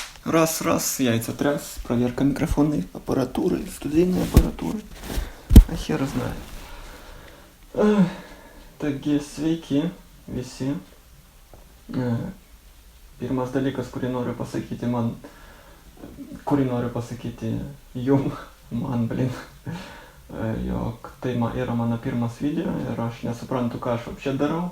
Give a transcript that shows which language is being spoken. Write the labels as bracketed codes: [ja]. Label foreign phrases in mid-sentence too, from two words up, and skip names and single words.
[ru] Раз, яйца тряс, проверка микрофонной аппаратуры, студийной аппаратуры. А хер знает. [lt] Taigi, sveiki visi. Pirmas dalykas, kurį noriu pasakyti jum, jog tai yra mano pirmas video ir aš nesuprantu, ką aš apšė darau.